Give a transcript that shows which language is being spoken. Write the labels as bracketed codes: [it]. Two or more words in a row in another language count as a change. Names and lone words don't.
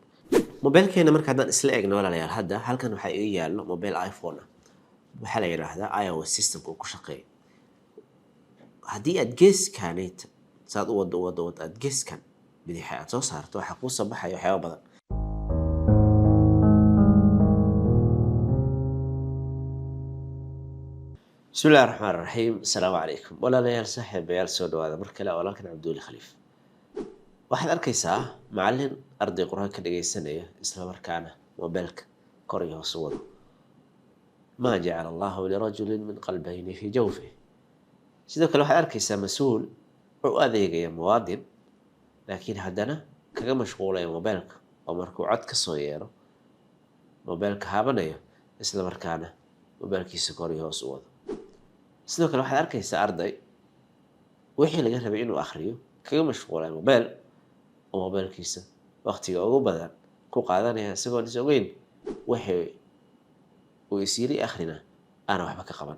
[so] Mobilkeena marka haddaan isla eegno walaalayaal, hadda halkan waxaa iga yaallo mobile iPhone ah. Waxaa la yidhaahdaa iOS systemka uu ku shaqeeyo. Haddii aad geeskaanayta saad u wado aad geeskan bidixa aad soo saarto, waxaa kuu soo baxaya waxyaabo badan. [ar] بسم الله الرحمن الرحيم. السلام عليكم [so] walaalayaal saaxiibayaal soo dhawaada mar kale walaalkan Cabduuli Khaliif. Waxaad arkaysaa macallin arday quraan ka dhageysanaya isla markaana mobilka kor iyo hoos u wado. [ar] ما جعل الله لرجل من قلبين في جوفه. [so] sidoo kale waxaad arkaysaa mas-uul u adeegaya muwaadin laakiin haddana kaga mashquulaya mobilka oo markuu cod ka soo yeero mobilka haabanayo isla markaana mobilkiisa kor iyo hoos u wado. sidoo kale waxaad arkaysaa arday wixii laga rabay inuu akhriyo kaga mashquulay mobil oo mobilkiisa waqtiga ugu badan ku qaadanaya isagoo is ogeyn wixii uu isiri akhrina aan waxba ka qaban.